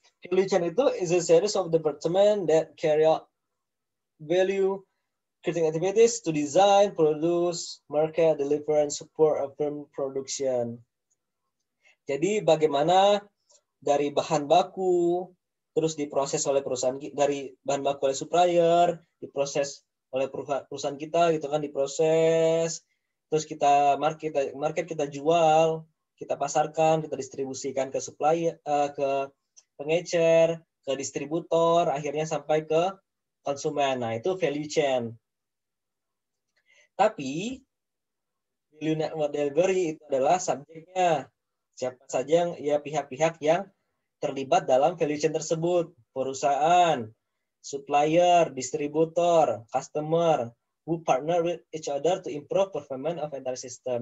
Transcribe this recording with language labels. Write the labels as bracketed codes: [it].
[en] Value chain itu is a series of department that carry out value creating activities to design, produce, market, deliver, and support a firm production. [id] Jadi bagaimana dari bahan baku, terus diproses oleh perusahaan, dari bahan baku oleh supplier, diproses oleh perusahaan kita gitu kan, diproses, terus kita market kita jual, kita pasarkan, kita distribusikan ke supplier, ke pengecer, ke distributor, akhirnya sampai ke konsumen. Nah, itu value chain. Tapi value network delivery itu adalah subjeknya. Siapa saja yang pihak-pihak yang terlibat dalam value chain tersebut. [en] Perusahaan, supplier, distributor, customer, who partner with each other to improve performance of entire system.